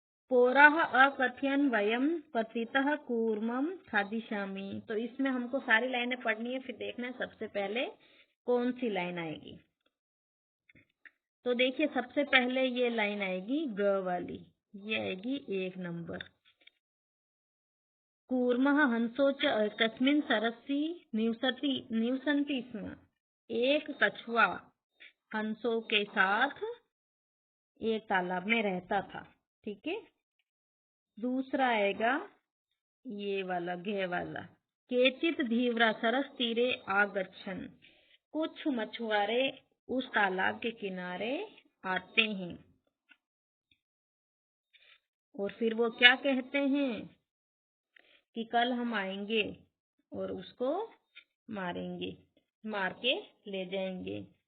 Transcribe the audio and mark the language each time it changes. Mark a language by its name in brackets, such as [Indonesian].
[Sanskrit] पोराह अकथयन वयम पतितः कूर्मम खादिष्यामि। [Hindi] तो इसमें हमको सारी लाइनें पढ़नी है, फिर देखना है सबसे पहले कौन सी लाइन आएगी। तो देखिए सबसे पहले ये लाइन आएगी ग वाली, ये आएगी 1 नंबर। [Sanskrit] कूर्मः हंसो च कस्मिन् सरसि निवसन्ति स्म। [Hindi] एक कछुआ हंसों के साथ एक तालाब में रहता था, ठीक है। दूसरा आएगा ये वाला घे वाला, [Sanskrit] केचित धीवरा सरस तीरे आगच्छन। [Hindi] कुछ मछुआरे उस तालाब के किनारे आते हैं और फिर वो क्या कहते हैं कि कल हम आएंगे और उसको मारेंगे, मार के ले जाएंगे।